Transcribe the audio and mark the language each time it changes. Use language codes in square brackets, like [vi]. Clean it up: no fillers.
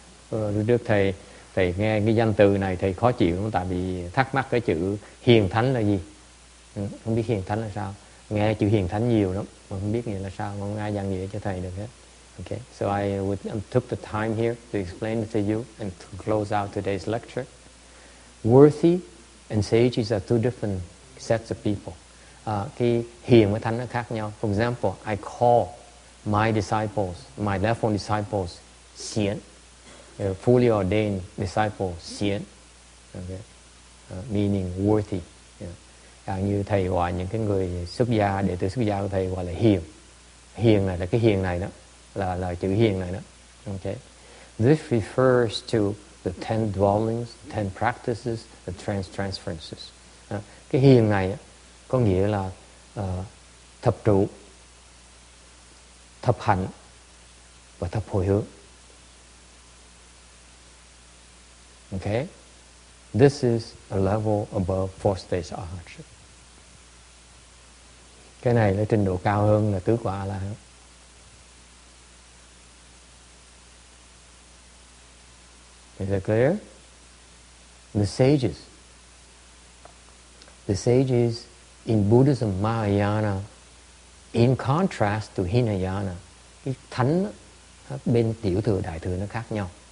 [vi] Lúc trước thầy nghe cái danh từ này thầy khó chịu lắm, tại vì thắc mắc cái chữ hiền thánh là gì, không biết hiền thánh là sao. Nghe chữ hiền thánh nhiều lắm mà không biết nghĩa là sao, không ai giảng nghĩa cho thầy được hết. [en] Okay, so I took the time here to explain it to you and to close out today's lecture. Worthy and sages are two different sets of people. [vi] Cái hiền với thánh nó khác nhau. [en] For example, I call my disciples, my left one disciples, xian, fully ordained disciples, xian, okay. Meaning worthy. [vi] Như thầy gọi những cái người xuất gia, đệ tử xuất gia của thầy gọi là hiền. Hiền này là cái hiền này đó, là chữ hiền này đó. [en] Okay. This refers to the 10 dwellings, 10 practices, the transferences. [vi] Cái hiền này có nghĩa là thập trụ, thập hạnh và thập hồi hướng. [en] Okay. This is a level above 4 stages of hardship. [vi] Cái này là trình độ cao hơn là tứ quả là. [en] Is that clear? The sages in Buddhism Mahayana, in contrast to Hinayana, [vi] cái thánh bên tiểu thừa đại thừa nó khác nhau.